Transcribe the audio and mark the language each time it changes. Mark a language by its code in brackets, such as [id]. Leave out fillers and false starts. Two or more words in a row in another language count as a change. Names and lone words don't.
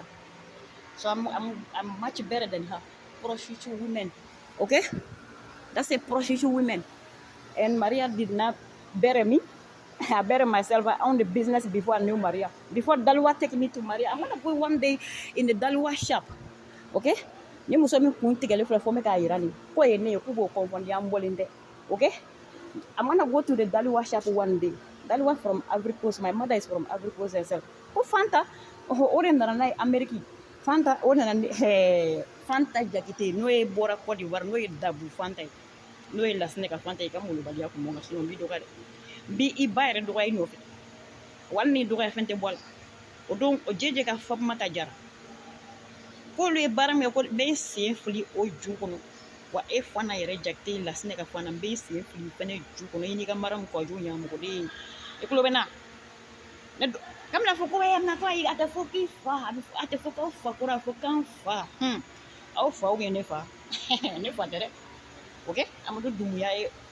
[en] So I'm much better than her. Prostitute women. Okay? That's a prostitute women. And Maria did not bury me. I buried myself. I owned the business before I knew Maria. Before Daluwa take me to Maria, I'm gonna go one day in the Daluwa shop. Okay? [bm] Ni muso mi kun tigɛli filɛ fɔ me k'a yira nin ko ye ne ye k'u b'o confond an bɔlen tɛ. [en] Okay? I'm gonna go to the Daluwa shop one day. Daluwa from Ivory Coast. My mother is from Ivory Coast herself. [bm] Ko Fanta, o de nana n'a ye Amérique. Fanta, o nana Fanta Jakite n'o ye bɔra Côte d'Ivoire n'o ye Dabu Fanta ye. N'o ye Lasine ka Fanta ye ka molobaliya kun bɔ n kan sinon n b'i dɔgɔya dɛ. Bi i ba yɛrɛ dɔgɔya i nɔfɛ wali n'i dɔgɔya fɛn tɛ bɔ a la o don o jeje ka Fatoumata Jara k'olu ye baara min kɛ ko n bɛ n sen fili o ju kɔnɔ wa e fana yɛrɛ jakite Lassinɛ ka fana n bɛ n sen fili fɛnɛ ju kɔnɔ i n'i ka Mariam Kɔju ɲamɔgɔden i tulo bɛ na ne kam na fɔ ko natɔ ayi a tɛ fɔ k'i fa a tɛ fɔ k'aw fa kɔrɔ a fɔ k'an fa aw fa ne fa ne fa tɛ dɛ ok Amadu Dumuya ye